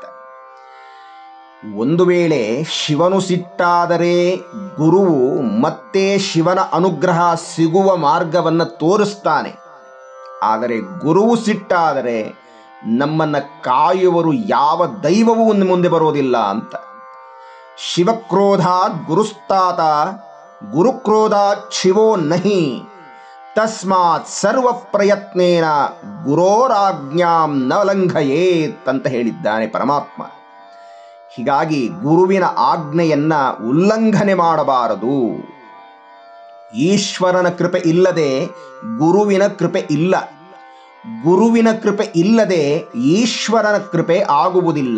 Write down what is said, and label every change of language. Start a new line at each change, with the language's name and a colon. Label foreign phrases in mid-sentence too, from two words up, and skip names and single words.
Kannada: ಒಂದು ವೇಳೆ ಶಿವನು ಸಿಟ್ಟಾದರೆ ಗುರುವು ಮತ್ತೆ ಶಿವನ ಅನುಗ್ರಹ ಸಿಗುವ ಮಾರ್ಗವನ್ನು ತೋರಿಸ್ತಾನೆ. ಆದರೆ ಗುರುವು ಸಿಟ್ಟಾದರೆ ನಮ್ಮನ್ನ ಕಾಯುವರು ಯಾವ ದೈವವೂ ಮುಂದೆ ಬರೋದಿಲ್ಲ ಅಂತ.
Sanskrit: ಶಿವಕ್ರೋಧಾತ್ ಗುರುಸ್ತಾತ ಗುರುಕ್ರೋಧಾತ್ ಶಿವೋ ನಹಿ ತಸ್ಮಾತ್ ಸರ್ವ ಪ್ರಯತ್ನೇನ ಗುರೋರಾಜ್ಞಾಂ ನ ಲಂಘಯೇತ್
Kannada: ಅಂತ ಹೇಳಿದ್ದಾನೆ ಪರಮಾತ್ಮ. ಹೀಗಾಗಿ ಗುರುವಿನ ಆಜ್ಞೆಯನ್ನ ಉಲ್ಲಂಘನೆ ಮಾಡಬಾರದು. ಈಶ್ವರನ ಕೃಪೆ ಇಲ್ಲದೆ ಗುರುವಿನ ಕೃಪೆ ಇಲ್ಲ, ಗುರುವಿನ ಕೃಪೆ ಇಲ್ಲದೆ ಈಶ್ವರನ ಕೃಪೆ ಆಗುವುದಿಲ್ಲ.